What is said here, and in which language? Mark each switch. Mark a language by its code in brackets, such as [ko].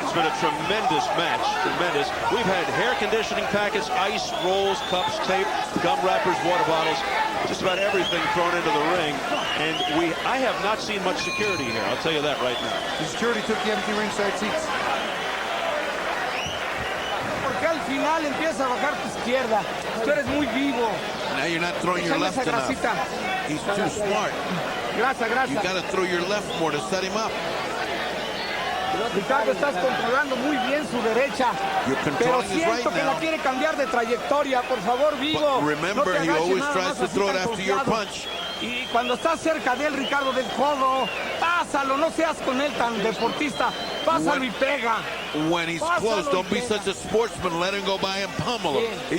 [en] It's been a tremendous match. Tremendous. We've had hair conditioning packets, ice, rolls, cups, tape, gum wrappers, water bottles, just about everything thrown into the ring. And I have not seen much security here. I'll tell you that right now. The security took the empty ringside seats. [es] Porque al final empieza a bajar tu izquierda. Tú eres muy vivo. [en] Now you're not throwing your left enough. He's too smart. [es] Gracias. [en] You got to throw your left more to set him up. [es] Ricardo, estás controlando muy bien su derecha. Pero siento que la quiere cambiar de trayectoria. Por favor, Vigo. [en] But remember, he always tries to throw it after your punch. [es] Y cuando estás cerca de él, Ricardo, del codo, pásalo. No seas con él tan deportista. Pásalo y pega. [en] When he's close, don't be such a sportsman. Let him go by and pummel him.